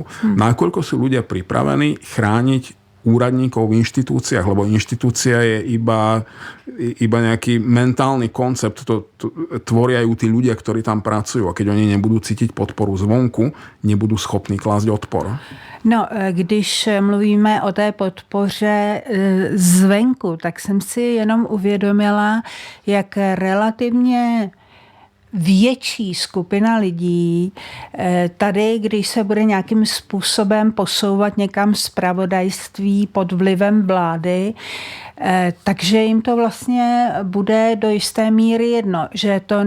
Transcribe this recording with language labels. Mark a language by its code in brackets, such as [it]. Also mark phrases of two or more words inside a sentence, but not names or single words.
[sk] Nakoľko sú ľudia pripravení chrániť úradníkov v inštitúciách, lebo inštitúcia je iba nejaký mentálny koncept, to tvoria ju tí ľudia, ktorí tam pracujú a keď oni nebudú cítiť podporu zvonku, nebudú schopní klásť odpor. No, [cs] když mluvíme o té podpoře zvenku, tak jsem si jenom uvědomila, jak relativně větší skupina lidí tady, když se bude nějakým způsobem posouvat někam zpravodajství pod vlivem vlády, takže jim to vlastně bude do jisté míry jedno, že